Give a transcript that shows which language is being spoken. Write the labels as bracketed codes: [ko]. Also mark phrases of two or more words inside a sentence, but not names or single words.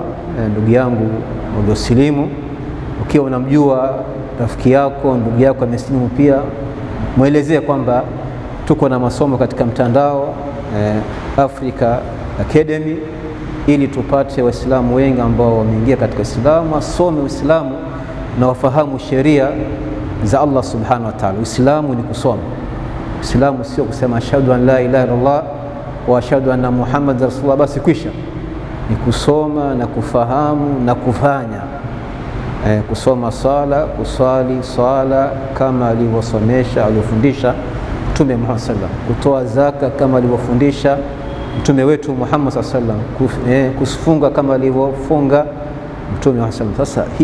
[sw] Ndugu yangu uliosilimu, ukiwa unamjua rafiki yako, ndugu yako amesilimu pia, muelezee kwamba tuko na masomo katika mtandao Africa Academy, ili tupate Waislamu wengi ambao wameingia katika Uislamu, wasome Uislamu na wafahamu sheria za Allah [ar] سبحانه وتعالى. [sw] Uislamu ni kusoma. Uislamu sio kusema [ar] أشهد أن لا إله إلا الله وأشهد أن محمدا رسول الله [sw] basi kwisha. Ni kusoma na kufahamu na kufanya. Kusoma sala, kuswali swala kama alivyosomesha, alivyofundisha Mtume Muhammad [ar] صلى الله عليه وسلم, [sw] kutoa zaka kama alivyofundisha Mtume wetu Muhammad [ar] صلى الله عليه وسلم, [sw] kufunga kama alivyofunga Mtume Muhammad [ar] صلى الله عليه وسلم.